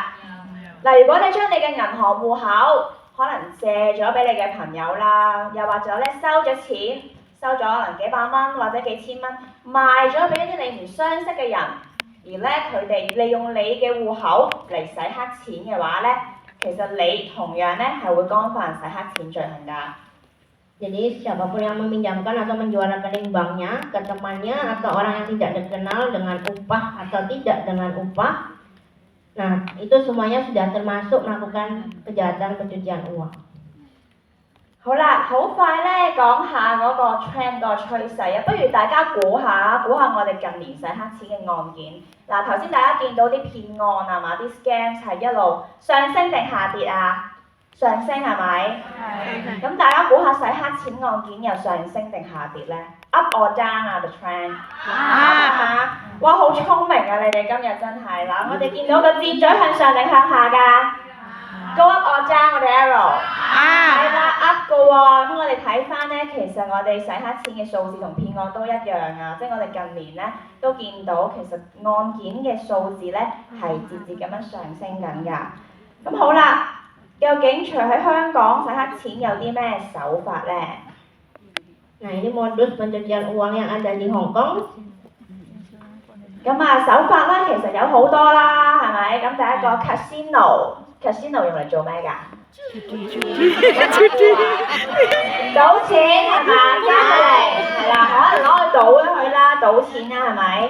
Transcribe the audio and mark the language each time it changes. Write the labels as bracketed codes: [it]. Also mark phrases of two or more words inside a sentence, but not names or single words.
[yue] 嗱，如果你將你嘅銀行戶口可能借咗俾你嘅朋友啦，又或者咧收咗錢，收咗可能幾百蚊或者幾千蚊，賣咗俾一啲你唔相識嘅人，而咧佢哋利用你嘅戶口嚟洗黑錢嘅話咧，其實你同樣咧係會干犯洗黑錢罪行㗎。 [id] Jadi siapapun yang meminjamkan atau menjual rekening banknya ke temannya atau orang yang tidak dikenal dengan upah atau tidak dengan upah, nah itu semuanya sudah termasuk melakukan kejahatan pencucian uang. [yue] 好啦，好快咧講下嗰個 trend 個趨勢啊，不如大家估下我哋近年洗黑錢嘅案件。嗱，頭先大家見到啲騙案係嘛，啲 scam 係一路上升定下跌啊？上升係咪？係。咁大家估下洗黑錢案件又上升定下跌咧 ？ [en] Up or down [yue] 啊 [en] the trend？ [yue] 哇，好聰明啊！你哋今日真係嗱，我哋見到個箭嘴向上定向下㗎 ？ [en] Go up or down [yue] 我哋 arrow？係啦 ，up 嘅喎。咁我哋睇翻咧，其實我哋洗黑錢嘅數字同騙案都一樣啊，即係我哋近年咧都見到其實案件嘅數字咧係節節咁樣上升緊㗎。咁好啦。究竟除喺香港洗黑錢有啲咩手法咧？ [id] Nah ini modus pencucian uang yang ada di Hong Kong。 [yue] 咁啊手法咧其實有好多啦，係咪？咁第一個 casino 用嚟做咩㗎？賭錢係嘛？加嚟係啦，可能攞去賭咗佢啦，賭錢啦係咪？